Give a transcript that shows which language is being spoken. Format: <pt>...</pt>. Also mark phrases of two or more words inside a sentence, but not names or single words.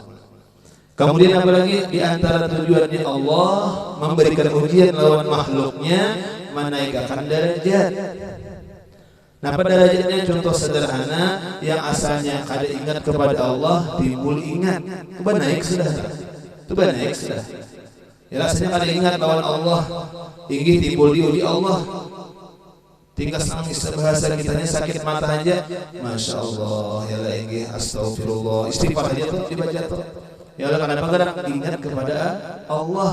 <id>Kemudian apalagi di antara tujuannya Allah memberikan ujian lawan makhluknya, menaikkan derajat. Nah, pada derajatnya contoh sederhana yang asalnya kada ingat kepada Allah timbul ingat.</id> <bjn>Itu naik sudah. Ya rasanya kada ingat lawan Allah, tinggi timbul diuji Allah. Tinggal nangis bahasa kitanya sakit mata aja,</bjn> <ar>ما شاء الله,</ar> <bjn>ya lah inggih astagfirullah, istighfar aja tuh dibaca tuh.</bjn> <id>Ya Allah, kenapa ingat kepada Allah?</id>